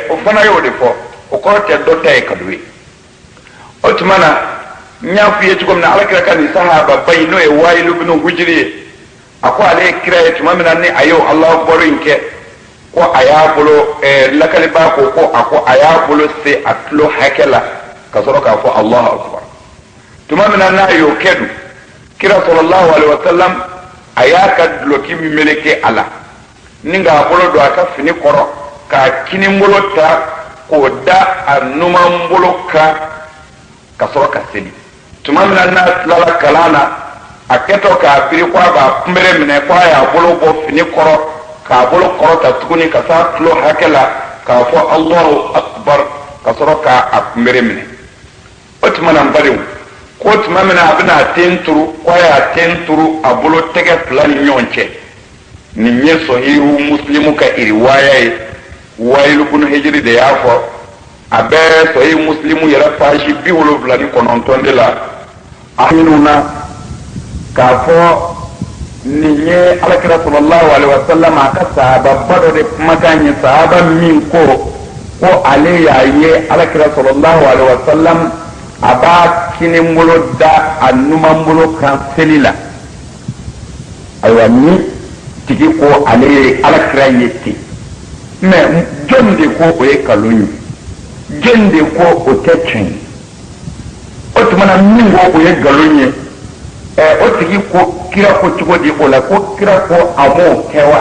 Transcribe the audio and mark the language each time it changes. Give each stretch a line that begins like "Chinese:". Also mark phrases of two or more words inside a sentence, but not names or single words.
Bambara: o fana y'o de fɔ o kɔrɔ tɛ dɔ ta ye kalo ye o tuma na n y'a f'i ye cogo min na alakira ka nin sahaba ba in n'o ye Wa'il ibn Hujr ye a ko ale ye kira ye tuma min na ni a y'o
Arabic: الله أكبر
Bambara: in kɛ ko a y'a bolo lakaliba ko a y'a bolo se a tulo hakɛ la ka sɔrɔ k'a fɔ
Arabic: الله أكبر
Bambara: tuma min na n'a y'o kɛ dun kira
Arabic: صلى الله عليه وسلم
Bambara: a y'a ka duloki meleke a la ni k'a bolo don a ka fini kɔrɔ k'a kinibolo ta k'o da a numan bolo kan ka sɔrɔ ka seli tuma min na n'a tilala kalan na a kɛtɔ k'a biri ko a b'a kunbere minɛ ko a y'a bolo bɔ fini kɔrɔ k'a bolo kɔrɔta tuguni ka saa tulo hakɛ la k'a fɔ
Arabic: الله أكبر
Bambara: ka sɔrɔ k'a kunbere minɛ. O tuma na n badenw, ko tuma min na a bɛna ten turu ko a y'a ten turu a bolo tɛgɛ fila ni ɲɔgɔn cɛ. Nin ye Sahihu Muslimu ka riwaya ye. Wailu ibn Hijr de y'a fɔ. A bɛ Sahihu Muslimu yɛrɛ page 79 de la. A minuna k'a fɔ nin ye Alakira
Arabic: صلى الله عليه وسلم
Bambara: a ka sahaba ba dɔ de kumakan ye, sahaba min ko ale y'a ye Alakira
Arabic: صلى الله عليه وسلم
Bambara: a b'a kini bolo da a numan bolo kan seli la. Ayiwa ni tigi ko ale ye Alakira ye ten, mais jɔn de ko o ye nkalon ye, jɔn de ko o tɛ tiɲɛ ye. O tuma na min ko o ye nkalon ye, o tigi ko kira ko cogo di o la, ko kira ko a m'o kɛ wa?